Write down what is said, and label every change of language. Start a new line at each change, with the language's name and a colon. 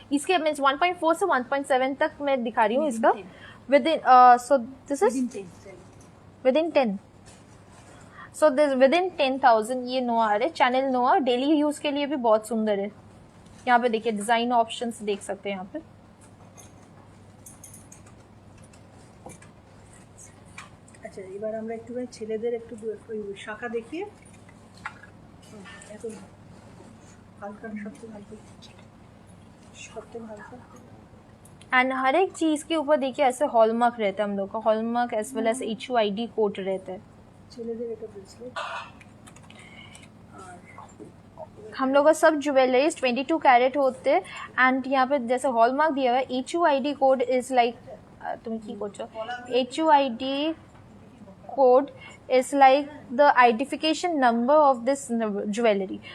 Hindi: इसके मीन्स 1.4 से 1.7 तक मैं दिखा रही हूँ इसका
English: within so this is within 10। so this within 10,000
Hindi: ये नोआ आ रहे। चैनल नोआ डेली यूज के लिए भी बहुत सुंदर है। यहाँ पे देखिए डिजाइन ऑप्शंस देख सकते हैं यहाँ पे।
Bangla: আচ্ছা, এবার আমরা একটু ছেলেদের একটু শাখা দেখিয়ে এত হালকা সবচেয়ে হালকা।
Hindi: एंड हर एक चीज़ के ऊपर देखिए ऐसे हॉलमार्क रहता है हम लोग का, hallmark as well as HUID code रहता है। हम लोग का सब ज्वेलरीज 22 कैरेट होते हैं एंड यहाँ पे जैसे हॉलमार्क दिया हुआ है
English: HUID code is like तुम की कोच HUID code is like the identification number of this jewellery.